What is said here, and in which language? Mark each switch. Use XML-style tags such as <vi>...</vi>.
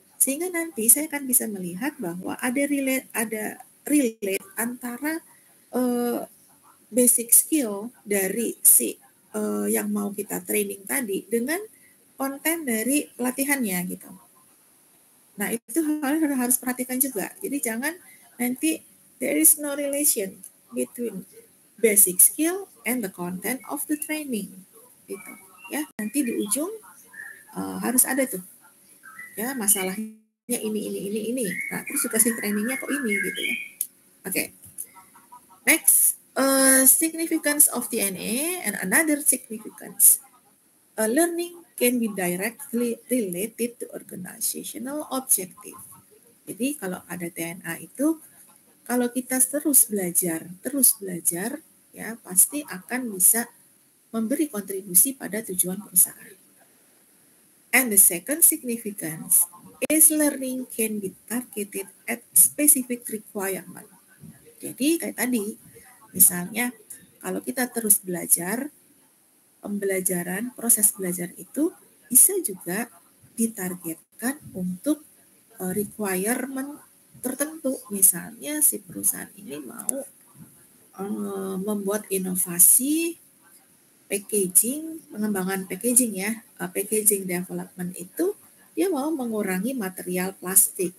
<id>Sehingga nanti saya akan bisa melihat bahwa ada relate antara basic skill dari si yang mau kita training tadi dengan konten dari pelatihannya gitu. Nah, itu harus perhatikan juga. Jadi jangan nanti</id> <en>there is no relation between basic skill and the content of the training.</en> <id>Gitu. Ya, nanti di ujung harus ada tuh. Ya, masalahnya ini. Nah, terus dikasih trainingnya kok ini gitu ya. Oke.</id> <en>Next, significance of DNA and another significance. Learning can be directly related to organizational objective.</en> <id>Jadi kalau ada TNA itu, kalau kita terus belajar, ya pasti akan bisa memberi kontribusi pada tujuan perusahaan.</id> <en>And the second significance is learning can be targeted at specific requirement.</en> <id>Jadi kayak tadi, misalnya kalau kita terus belajar, proses belajar itu bisa juga ditargetkan untuk requirement tertentu. Misalnya si perusahaan ini mau membuat inovasi packaging, pengembangan packaging ya, packaging development itu dia mau mengurangi material plastik.</id>